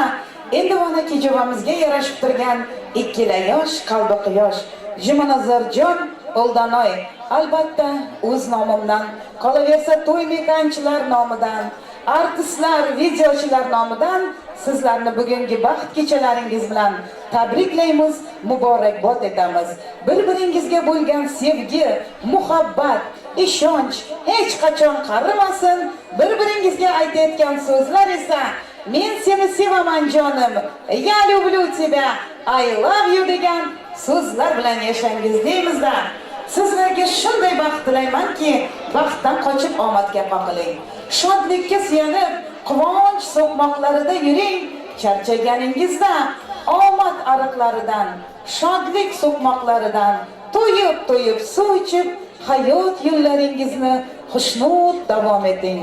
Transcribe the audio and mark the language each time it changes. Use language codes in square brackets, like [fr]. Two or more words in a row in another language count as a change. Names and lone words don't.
[uz] Endi mana kejavamizga yarashib turgan ikkila yosh, qalbi quyosh Jumanazarjon Oldanoy, albatta o'z nomimdan, qolaversa to'y mekanchilar nomidan, artistlar, videochilar nomidan sizlarni bugungi baxt kechalaringiz bilan tabriklaymiz, muborakbod etamiz. Bir-biringizga bo'lgan sevgi, muhabbat, ishonch hech qachon qarimasin. Bir-biringizga aytayotgan so'zlar esa men seni sevaman jonim, [ru] я люблю тебя, [en] I love you [uz] degan so'zlar bilan yashangiz deymizda. Sizlarga shunday baxt tilaymanki, baxtdan qochib omadga qoqiling. Shodlikka suyanib, quvonch so'qmoqlarida yuring. Charchaganingizda omad ariqlaridan, shodlik so'qmoqlaridan to'yib suv ichib, hayot yo'llaringizni xushnud davom eting.